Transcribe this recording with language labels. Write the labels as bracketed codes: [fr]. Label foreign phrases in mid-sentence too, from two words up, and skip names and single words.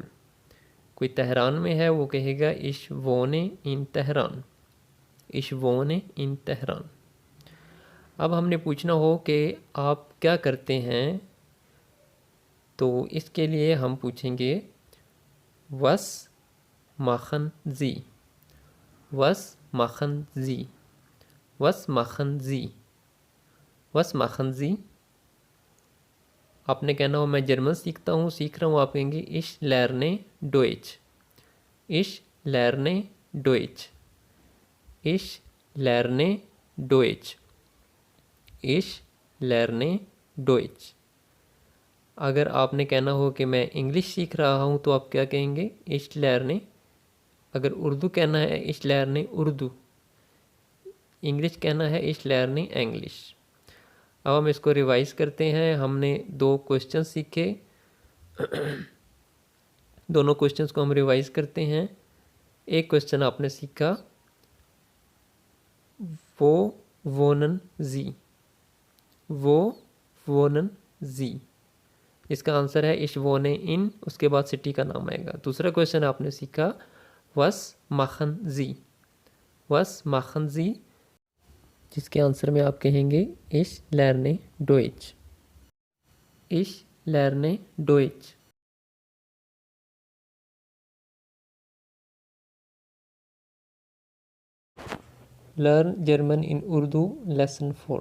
[ur] کوئی تہران میں ہے وہ کہے گا [de] Ich wohne in Teheran, Ich wohne in Teheran. [ur] اب ہم نے پوچھنا ہو کہ آپ کیا کرتے ہیں، تو اس کے لیے ہم پوچھیں گے [de] Was machen Sie, Was machen Sie? Was machen Sie? Was machen Sie? [ur] آپ نے کہنا ہو میں جرمن سیکھتا ہوں، سیکھ رہا ہوں، آپ کہیں گے [de] Ich lerne Deutsch. Ich lerne Deutsch. Ich lerne Deutsch. Ich lerne Deutsch. [ur] اگر آپ نے کہنا ہو کہ میں انگلش سیکھ رہا ہوں تو آپ کیا کہیں گے? [de] Ich lerne. [ur] اگر اردو کہنا ہے [de] Ich lerne उर्दू. [ur] انگلش کہنا ہے [de] Ich lerne इंग्लिश. [ur] اب ہم اس کو ریوائز کرتے ہیں. ہم نے 2 کوئسچن سیکھے. دونوں کوئسچنز کو ہم ریوائز کرتے ہیں. ایک کوئسچن آپ نے سیکھا [de] Wo wohnen Sie. Wo wohnen Sie. [ur] اس کا آنسر ہے [de] Ich wohne in, [ur] اس کے بعد سٹی کا نام آئے گا. دوسرا کوئسچن آپ نے سیکھا [de] Was machen Sie. Was machen Sie, [ur] جس کے آنسر میں آپ کہیں گے [de] Ich lerne Deutsch. Ich lerne Deutsch. [en] Learn German in Urdu Lesson 4.